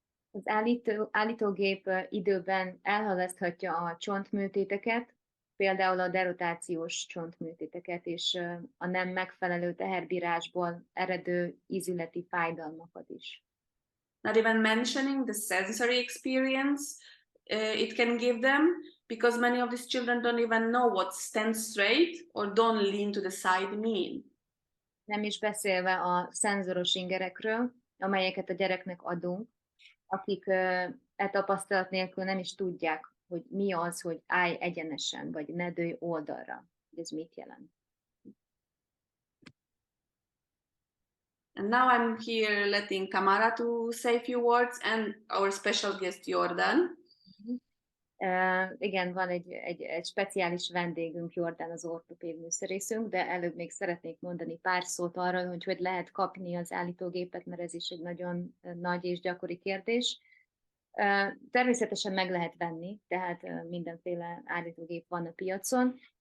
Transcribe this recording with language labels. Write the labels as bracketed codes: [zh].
[hu] Az állítógép időben elhalaszthatja a csontműtéteket, például a derotációs csontműtéteket és a nem megfelelő teherbírásból eredő ízületi fájdalmakat is. [en] Not even mentioning the sensory experience it can give them, because many of these children don't even know what stand straight or don't lean to the side mean. [hu] Nem is beszélve a szenzoros ingerekről, amelyeket a gyereknek adunk, akik tapasztalat nélkül nem is tudják, hogy mi az, hogy állj egyenesen, vagy ne dőlj oldalra. Ez mit jelent? [en] And now I'm here letting Tamara to say a few words and our special guest Jordan. [hu] Igen, van egy speciális vendégünk, Jordan, az ortopéd műszerészünk, de előbb még szeretnék mondani pár szót arról, hogy lehet kapni az állítógépet, mert ez is egy nagyon nagy és gyakori kérdés. Természetesen meg lehet venni, tehát mindenféle állítógép van a piacon.